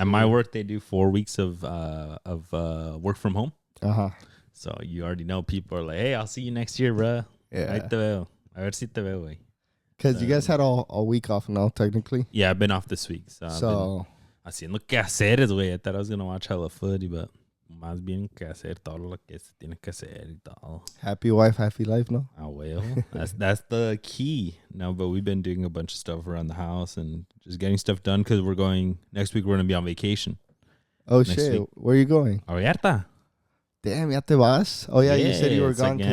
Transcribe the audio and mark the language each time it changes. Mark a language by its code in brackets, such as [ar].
[en] At my work, they do 4 weeks of work from home. Uh-huh. So you already know people are like, hey, I'll see you next year, bro. Yeah. [es] Ahí te veo. A ver si te veo, güey. [en] Because you guys had all week off now, technically. Yeah, I've been off this week. So I've been [es] haciendo quehaceres, güey. [en] I thought I was going to watch hella footy, but [es] más bien que hacer todo lo que se tiene que hacer y todo. [en] Happy wife, happy life, no? Ah, well, that's the key. No, but we've been doing a bunch of stuff around the house and just getting stuff done because next week we're going to be on vacation. Oh, shit. Week. Where are you going? [es] Ahorita. Damn, ya te vas? [en] Oh, yeah, you said you were gone because